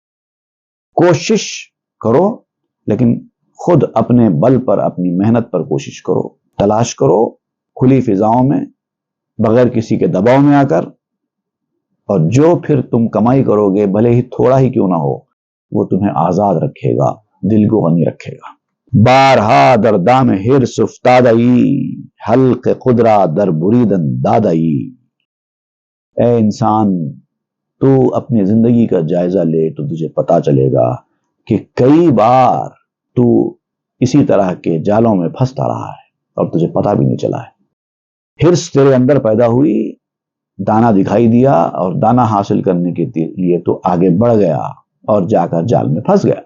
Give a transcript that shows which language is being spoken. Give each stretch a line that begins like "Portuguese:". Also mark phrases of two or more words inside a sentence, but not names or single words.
Urdu: کوشش کرو، لیکن خود اپنے بل پر، اپنی محنت پر کوشش کرو، تلاش کرو کھلی فضاؤں میں، بغیر کسی کے دباؤ میں آ کر، اور جو پھر تم کمائی کرو گے بھلے ہی تھوڑا ہی کیوں نہ ہو، وہ تمہیں آزاد رکھے گا، دل کو غنی رکھے گا۔
Persian: بارہا در دام حرص افتادئی، حلق قدرہ در بریدن دادئی۔
Urdu: اے انسان، تو اپنی زندگی کا جائزہ لے تو تجھے پتا چلے گا کہ کئی بار تو اسی طرح کے جالوں میں پھنستا رہا ہے اور تجھے پتا بھی نہیں چلا ہے۔ حرص تیرے اندر پیدا ہوئی، دانا دکھائی دیا، اور دانا حاصل کرنے کے لیے تو آگے بڑھ گیا اور جا کر جال میں پھنس گیا۔